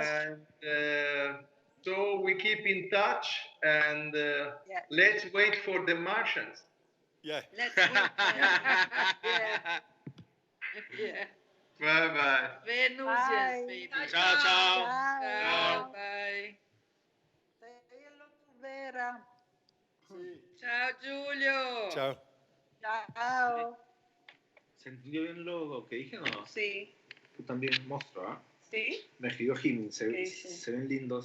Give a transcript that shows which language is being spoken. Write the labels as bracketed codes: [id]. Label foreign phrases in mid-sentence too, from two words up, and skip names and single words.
[en] And so we keep in touch, and let's wait for the Martians. Yeah. Let's wait. Yeah. Bye-bye. Venusians, maybe. [it] Ciao, ciao. Ciao. [en] Bye. Say hello to Vera. [it] Ciao, Giulio. Ciao. Ciao. [es] ¿Se entendió bien lo que dije o no? Sí. Tú también, monstruo, ¿ah? Sí. Me escribió Jimmy, se Sí. ven lindos.